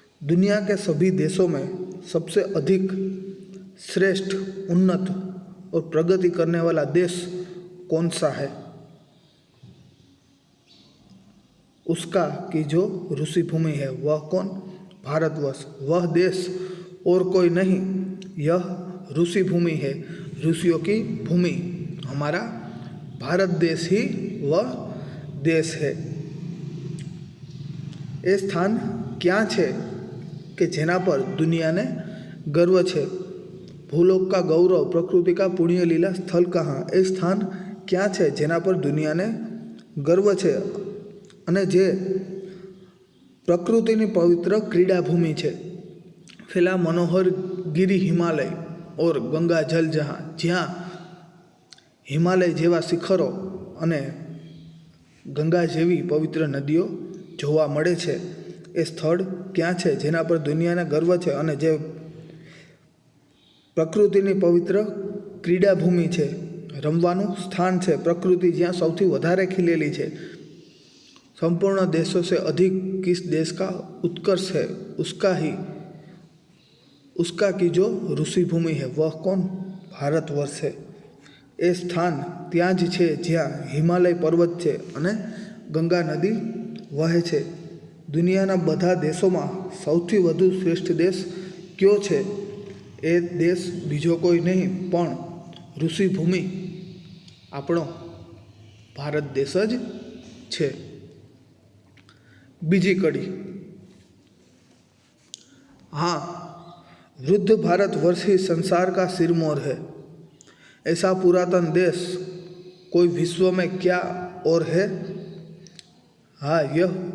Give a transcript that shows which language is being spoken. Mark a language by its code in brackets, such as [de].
[hi] दुनिया के सभी देशों में सबसे अधिक श्रेष्ठ, उन्नत और प्रगति करने वाला देश कौन सा है, उसका की जो ऋषि भूमि है वह कौन, भारतवर्ष। वह देश और कोई नहीं, यह ऋषि भूमि है, ऋषियों की भूमि। हमारा भारत देश ही वह देश है। ये स्थान क्या छे [gu] કે જેના પર દુનિયાને ગર્વ છે। [hi] ભૂલોક કા ગૌરવ પ્રકૃતિ કા પુણ્ય લીલા સ્થળ કહાં, [gu] એ સ્થાન ક્યાં છે જેના પર દુનિયાને ગર્વ છે અને જે પ્રકૃતિની પવિત્ર ક્રીડાભૂમિ છે। [hi] ફેલા મનોહર ગિરી હિમાલય और गंगा जल जहाँ, [gu] જ્યાં હિમાલય જેવા શિખરો અને ગંગા જેવી પવિત્ર નદીઓ જોવા મળે છે। એ સ્થળ ક્યાં છે જેના પર દુનિયાને ગર્વ છે અને જે પ્રકૃતિની પવિત્ર ક્રીડાભૂમિ છે, રમવાનું સ્થાન છે, પ્રકૃતિ જ્યાં સૌથી વધારે ખીલેલી છે। [hi] संपूर्ण देशों से अधिक किस देश का उत्कर्ष है, उसका की जो ऋषि भूमि है वह कौन, भारतवर्ष है। ए स्थान [gu] ત્યાં જ છે જ્યાં હિમાલય પર્વત છે અને ગંગા નદી વહે છે। દુનિયાના બધા દેશોમાં સૌથી વધુ શ્રેષ્ઠ દેશ કયો છે, એ દેશ બીજો કોઈ નહીં પણ ઋષિભૂમિ આપણો ભારત દેશ જ છે। બીજી કડી, [hi] हाँ, वृद्ध भारतवर्ष ही संसार का सिरमौर है। ऐसा पुरातन देश कोई विश्व में क्या और है। हाँ, यह